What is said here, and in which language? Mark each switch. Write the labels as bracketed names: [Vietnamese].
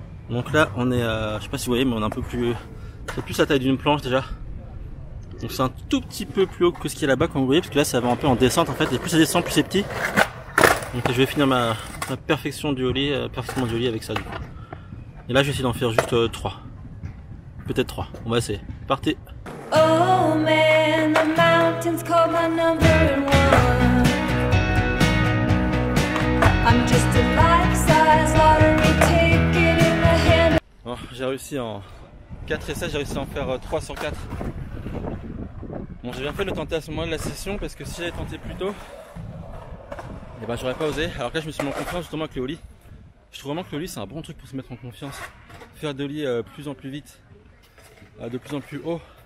[French] Donc là on est je sais pas si vous voyez, mais on est un peu plus, c'est plus la taille d'une planche déjà. Donc c'est un tout petit peu plus haut que ce qu'il y a là-bas comme vous voyez, parce que là ça va un peu en descente en fait, et plus ça descend plus c'est petit. Donc je vais finir ma perfection du ollie, avec ça du coup. Et là je vais essayer d'en faire juste 3. Peut-être 3, on va essayer. Partez. [English] Oh man, the mountains call my number one. I'm just a life-size lottery ticket in the hand. [French] Bon, j'ai réussi en 4 essais, j'ai réussi à en faire 3 sur 4. Bon, j'ai bien fait de le tenter à ce moment de la session, parce que si j'avais tenté plus tôt, et ben j'aurais pas osé. Alors que là je me suis mis en confiance justement avec le ollie. Je trouve vraiment que le ollie c'est un bon truc pour se mettre en confiance. Faire de ollie plus en plus vite, de plus en plus haut.